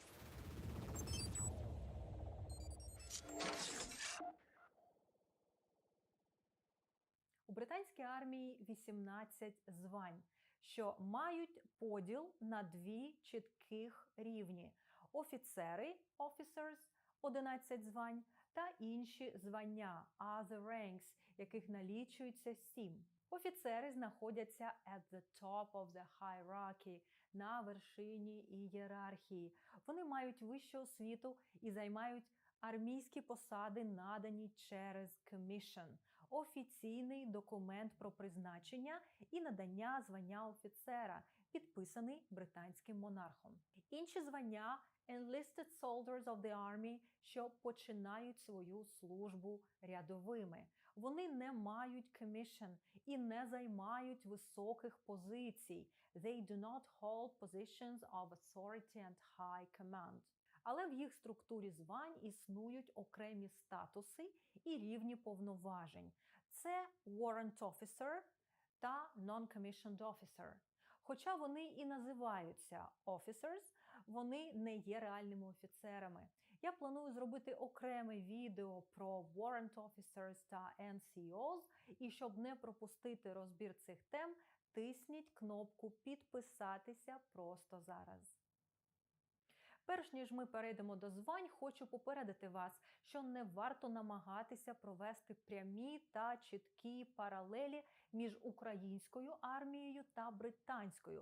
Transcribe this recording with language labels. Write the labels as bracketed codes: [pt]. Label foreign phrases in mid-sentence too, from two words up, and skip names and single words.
[uk] У британській армії 18 звань, що мають поділ на дві чітких рівні. Офіцери, officers, 11 звань, та інші звання, [en] other ranks, [uk] яких налічується 7. Офіцери знаходяться [en] at the top of the hierarchy, [uk] на вершині ієрархії. Вони мають вищу освіту і займають армійські посади, надані через commission – офіційний документ про призначення і надання звання офіцера, підписаний британським монархом. Інші звання – [en] enlisted soldiers of the army, [uk] що починають свою службу рядовими. Вони не мають commission і не займають високих позицій. [en] They do not hold positions of authority and high command. [uk] Але в їх структурі звань існують окремі статуси і рівні повноважень. Це [en] warrant officer [uk] та [en] non-commissioned officer. [uk] Хоча вони і називаються officers, вони не є реальними офіцерами. Я планую зробити окреме відео про [en] warrant officers [uk] та NCOs, і щоб не пропустити розбір цих тем, тисніть кнопку «Підписатися» просто зараз. Перш ніж ми перейдемо до звань, хочу попередити вас, що не варто намагатися провести прямі та чіткі паралелі між українською армією та британською.